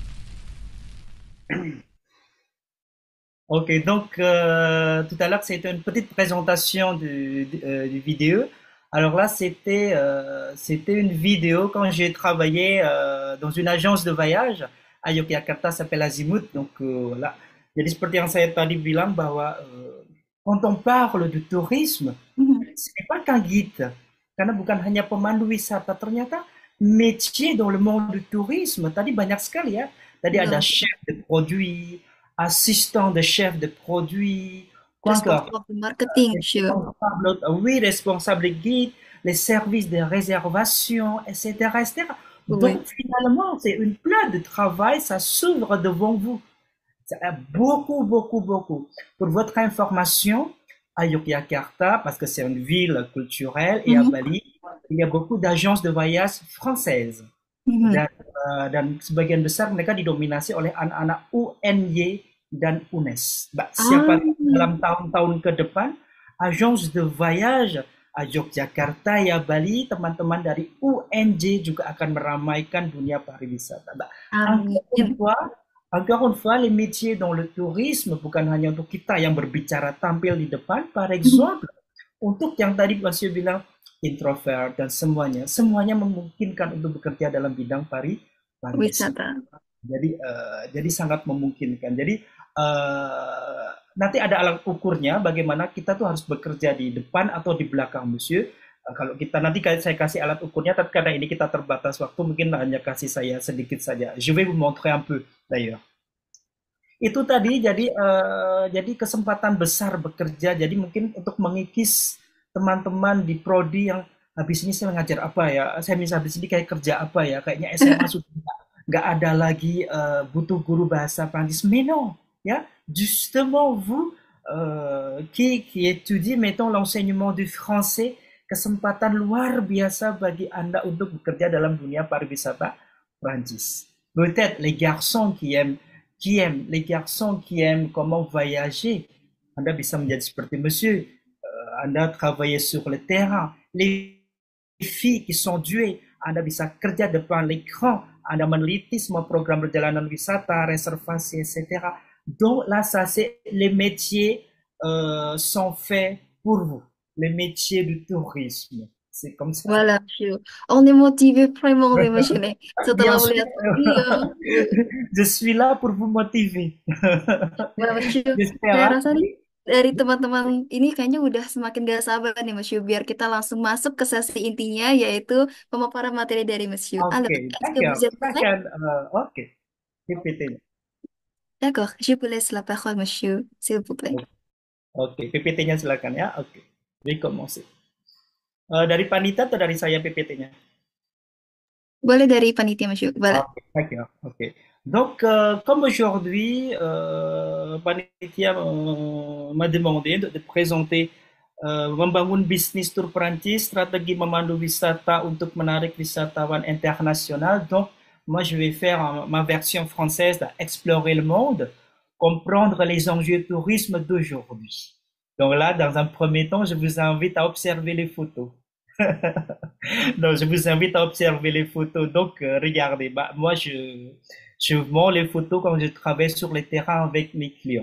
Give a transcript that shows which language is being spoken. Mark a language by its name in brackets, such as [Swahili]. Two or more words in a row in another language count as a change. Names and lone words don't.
[French] Ok, donc tout à l'heure c'était une petite présentation du vidéo. Alors là c'était une vidéo quand j'ai travaillé dans une agence de voyage à Yogyakarta, ça s'appelle Azimut. Donc voilà. [Indonesian] Jadi seperti yang saya tadi bilang bahwa [French] quand on parle de tourisme, Mhm. ce n'est pas qu'un guide, [Indonesian] karena bukan hanya pemandu wisata. Ternyata [French] métier dans le monde du tourisme [Indonesian] tadi banyak sekali ya. Tadi ada Betul. [French] chef de produit, assistant de chef de produit, quoi encore? Responsable marketing, monsieur. Responsable, oui, responsable guide, les services de réservation, etc., etc. Oui. Donc finalement, c'est une plate de travail, ça s'ouvre devant vous. Ça a beaucoup, beaucoup, beaucoup. Pour votre information, à Yogyakarta, parce que c'est une ville culturelle, et à Mhm. Bali, il y a beaucoup d'agences de voyage françaises. Mhm. [Indonesian] Dan sebagian besar mereka didominasi oleh anak-anak UNY dan UNES. Ah, Siapa dalam tahun-tahun ke depan, [French] agence de voyage [Indonesian] à Yogyakarta ya Bali, teman-teman dari UNJ juga akan meramaikan dunia pariwisata. amin. [French] Encore une fois, les métiers dans le tourisme [Indonesian] bukan hanya untuk kita yang berbicara tampil di depan, [French] par Mhm. exemple, [Indonesian] untuk yang tadi Monsieur bilang introvert dan semuanya memungkinkan untuk bekerja dalam bidang pariwisata. Wisata. Jadi sangat memungkinkan. Jadi nanti ada alat ukurnya bagaimana kita tuh harus bekerja di depan atau di belakang, Monsieur. Kalau kita nanti saya kasih alat ukurnya, tapi karena ini kita terbatas waktu, mungkin hanya kasih saya sedikit saja. [French] Je vais vous montrer un peu d'ailleurs. [Indonesian] Itu tadi jadi kesempatan besar bekerja. Jadi mungkin untuk mengikis teman-teman di prodi yang habis ini saya mengajar apa ya, saya bisa habis ini kayak kerja apa ya, kayaknya SMA sudah nggak ada lagi butuh guru bahasa Prancis. [French] Mais non, ya, justement vous qui étudie mettons l'enseignement du français, [Indonesian] kesempatan luar biasa bagi Anda untuk bekerja dalam dunia pariwisata Prancis. [French] Peut-être les garçons les garçons qui aiment comment voyager, [Indonesian] Anda bisa menjadi seperti Monsieur, Anda [French] travailler sur le terrain. Les filles qui sont douées, [Indonesian] Anda bisa kerja depan l'écran, Anda meneliti semua program perjalanan wisata, [French] réservation, etc. Donc là, ça c'est les métiers sont faits pour vous, les métiers du tourisme. C'est comme ça. Voilà, monsieur. On est motivé vraiment, oui, monsieur. Bien [Indonesian] Setelah [French] sûr, [Indonesian] melihat video, [French] je suis là pour vous motiver. [Indonesian] wah, monsieur, [French] J'espère, [Indonesian] saya [French] hein? [Indonesian] rasa nih dari teman-teman ini kayaknya udah semakin gak sabar nih, monsieur, biar kita langsung masuk ke sesi intinya, yaitu pemaparan materi dari monsieur. [French] Ok, Alors, est-ce que d'accord. vous êtes prêt? [Indonesian] Ok, PPT-nya. [French] D'accord, je vous laisse la parole, monsieur, s'il vous plaît. [Indonesian] Ok, PPT-nya silakan ya. Oke, jadi commencer. Dari panitia atau dari saya PPT-nya? Boleh dari panitia, monsieur. Boleh. [French] Ok, d'accord. Ok. Donc, comme aujourd'hui, panitia m'a demandé de présenter [Indonesian] membangun bisnis tur Perancis, strategi memandu wisata untuk menarik wisatawan internasional. [French] Donc, moi, je vais faire ma version française, explorer le monde, comprendre les enjeux du tourisme d'aujourd'hui. Donc là, dans un premier temps, je vous invite à observer les photos. Donc, je vous invite à observer les photos. Donc, regardez, moi, je montre les photos quand je travaille sur les terrains avec mes clients.